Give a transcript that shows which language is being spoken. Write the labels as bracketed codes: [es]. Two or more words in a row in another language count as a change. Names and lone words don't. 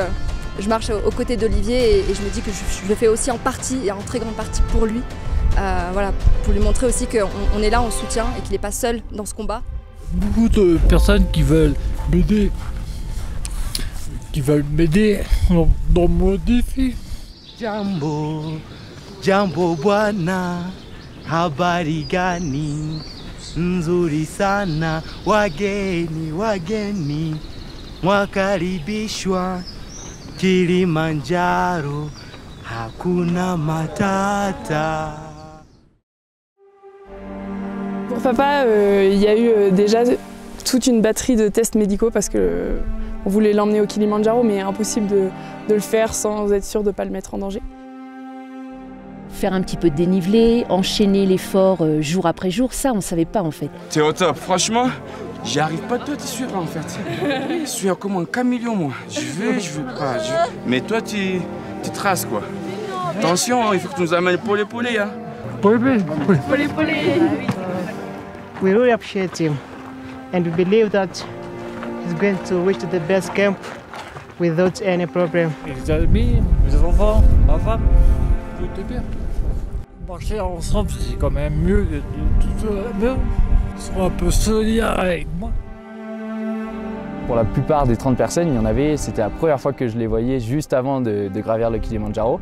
[fr] je marche aux côtés d'Olivier et je me dis que je le fais aussi en partie et en très grande partie pour lui. Voilà, pour lui montrer aussi qu'on est là en soutien et qu'il n'est pas seul dans ce combat. Beaucoup de personnes qui veulent m'aider dans mon défi. [sw] Jambo, jambo bwana, habari gani, nzuri sana, wageni. Mwakaribishwa Kilimandjaro, hakuna matata. [fr] Pour papa, il y a eu déjà toute une batterie de tests médicaux parce qu'on voulait l'emmener au Kilimandjaro, mais impossible de le faire sans être sûr de ne pas le mettre en danger. Faire un petit peu de dénivelé, enchaîner l'effort jour après jour, ça on ne savait pas en fait. T'es au top, franchement. J'y arrive pas toi, t'es sûr en fait. Je suis comme un caméléon moi. Je veux pas. Mais toi tu traces quoi. Attention, il faut que tu nous amènes pour les poulets. Hein. [sw] Polé. [en] We really appreciate him and we believe that he's going to reach the best camp without any problem. [fr] Les amis, mes enfants, ma femme, tout est bien. Marcher ensemble, c'est quand même mieux que tout seul. Ils sont un peu solidaires avec moi. Pour la plupart des 30 personnes, il y en avait, c'était la première fois que je les voyais juste avant de gravir le Kilimandjaro.